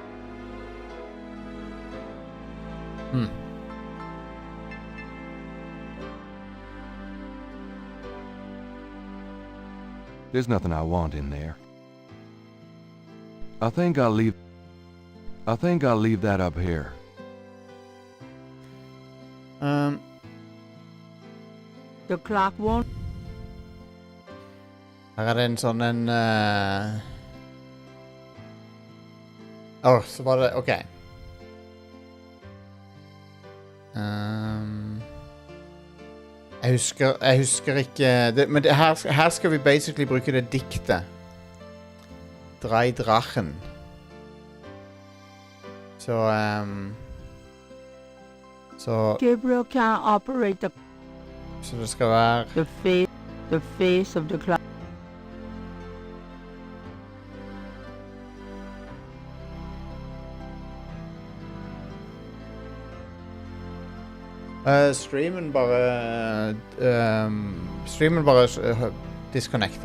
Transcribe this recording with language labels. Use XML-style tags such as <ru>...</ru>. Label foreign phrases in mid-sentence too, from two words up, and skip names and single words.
<en>There's nothing I want in there. I think I'll leave that up here. The clock won't...</en> <no>Her det en sånn en... så var det... Ok. Jeg husker ikke... Men her skal vi basically bruke det diktet.</no> <de>Drei Drachen.</de> <no>Så...</no> <en>Gabriel can't operate</en> <no>Så det skal være...</no> <en>the face of the clock.</en> <no>Streamen bare disconnecta.</no>